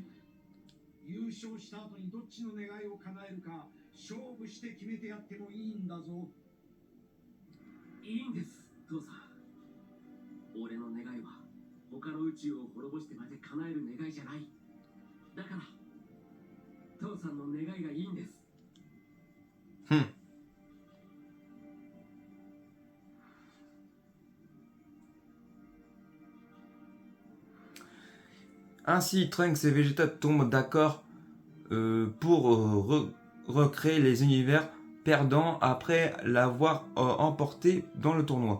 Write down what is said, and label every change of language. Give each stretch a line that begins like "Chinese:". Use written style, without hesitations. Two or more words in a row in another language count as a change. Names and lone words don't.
Japanese: 優勝した後にどっちの願いを叶えるか勝負して決めてやってもいいんだぞ。いいんです、父さん。俺の願いは他の宇宙を滅ぼしてまで叶える願いじゃない。だから父さんの願いがいいんです。
French: Ainsi, Trunks et Vegeta tombent d'accord pour recréer les univers perdants après l'avoir emporté dans le tournoi.